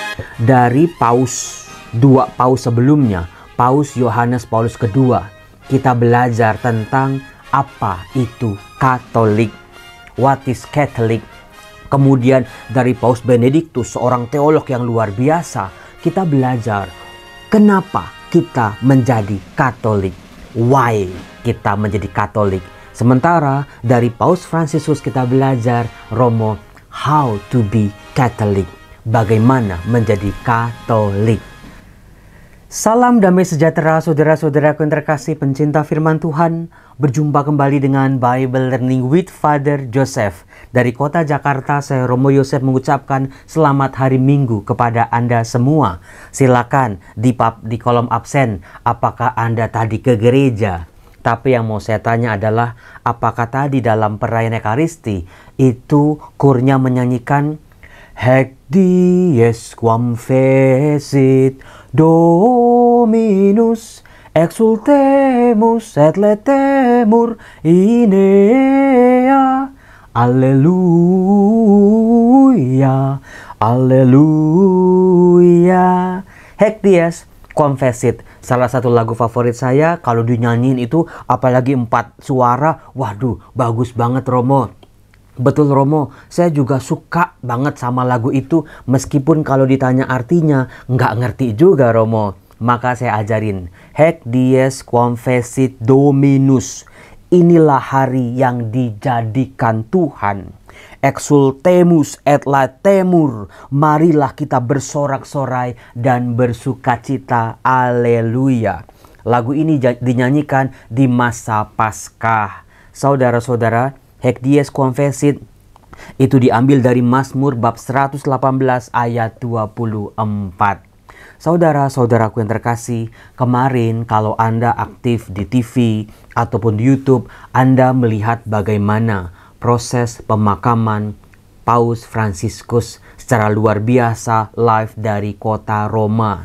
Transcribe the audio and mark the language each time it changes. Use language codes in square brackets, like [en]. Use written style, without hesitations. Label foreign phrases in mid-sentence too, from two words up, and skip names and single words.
[id] Dari dua paus sebelumnya, Paus Yohanes Paulus II, kita belajar tentang apa itu Katolik. [en] What is Catholic? [id] Kemudian dari Paus Benediktus, seorang teolog yang luar biasa, kita belajar kenapa kita menjadi Katolik. Why kita menjadi Katolik. Sementara dari Paus Fransiskus kita belajar Romo, [en] how to be Catholic. [id] Bagaimana menjadi Katolik. Salam damai sejahtera saudara-saudaraku yang terkasih pencinta firman Tuhan. Berjumpa kembali dengan Bible Learning with Father Joseph. Dari kota Jakarta, saya Romo Yosef mengucapkan selamat hari Minggu kepada Anda semua. Silakan di kolom absen, apakah Anda tadi ke gereja? Tapi yang mau saya tanya adalah, apakah tadi dalam perayaan Ekaristi itu kurnya menyanyikan [la] Hac dies quam fecit Dominus, exultemus et letemur in ea. Alleluia, alleluia. Hac dies quam fecit, [id] salah satu lagu favorit saya. Kalau dinyanyiin itu apalagi 4 suara, waduh bagus banget Romo. Betul Romo, saya juga suka banget sama lagu itu. Meskipun kalau ditanya artinya nggak ngerti juga Romo. Maka saya ajarin, [la] Hac dies quam fecit Dominus. [id] Inilah hari yang dijadikan Tuhan. [la] Exultemus et latemur. [id] Marilah kita bersorak-sorai dan bersukacita. Aleluya. Lagu ini dinyanyikan di masa Paskah. Saudara-saudara, [la] Hac dies quam fecit [id] itu diambil dari Mazmur bab 118 ayat 24. Saudara-saudaraku yang terkasih, kemarin kalau Anda aktif di TV ataupun di YouTube, Anda melihat bagaimana proses pemakaman Paus Fransiskus secara luar biasa live dari kota Roma.